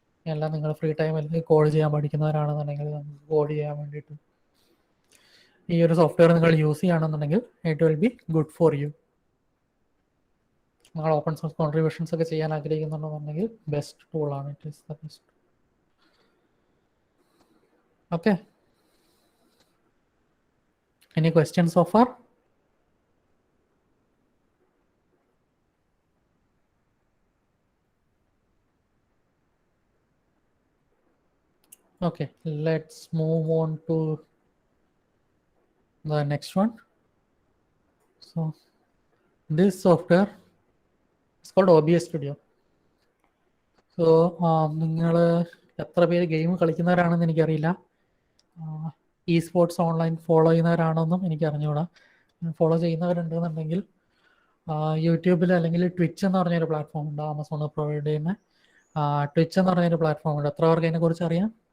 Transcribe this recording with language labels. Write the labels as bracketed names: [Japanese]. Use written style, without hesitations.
[Malayalam] എല്ലാം നിങ്ങൾ free time അല്ലെങ്കിൽ കോഡ് ചെയ്യാൻ പഠിക്കുന്നവരാണെന്നുണ്ടെങ്കിൽ നമുക്ക് കോഡ് ചെയ്യാൻ വേണ്ടിയിട്ട് ഈ ഒരു സോഫ്റ്റ്വെയർ നിങ്ങൾ യൂസ് ചെയ്യുകയാണെന്നുണ്ടെങ്കിൽ [English] It will be good for you. [Malayalam] നിങ്ങൾ ഓപ്പൺ സോഴ്സ് കോൺട്രിബ്യൂഷൻസ് ഒക്കെ ചെയ്യാൻ ആഗ്രഹിക്കുന്നുണ്ടെന്നുണ്ടെങ്കിൽ ബെസ്റ്റ് ടൂളാണ്. [English] It is the best. Okay, any questions so far? Okay, let's move on to the next one. So this software is called OBS Studio. [Malayalam] So നിങ്ങൾ എത്ര പേര് game കളിക്കുന്നവരാണെന്ന് എനിക്കറിയില്ല. E sports online follow ചെയ്യുന്നവരാണെന്നും എനിക്ക് അറിഞ്ഞുകൂടാ. Follow ചെയ്യുന്നവരുണ്ടെന്നുണ്ടെങ്കിൽ യൂട്യൂബിൽ അല്ലെങ്കിൽ twitch എന്ന് പറഞ്ഞൊരു പ്ലാറ്റ്ഫോം ഉണ്ട്, ആമസോൺ പ്രൊവൈഡ് ചെയ്യുന്ന ട്വിച്ച് എന്ന് പറഞ്ഞൊരു പ്ലാറ്റ്ഫോം ഉണ്ട്. എത്ര പേർക്ക് അതിനെക്കുറിച്ച് അറിയാം?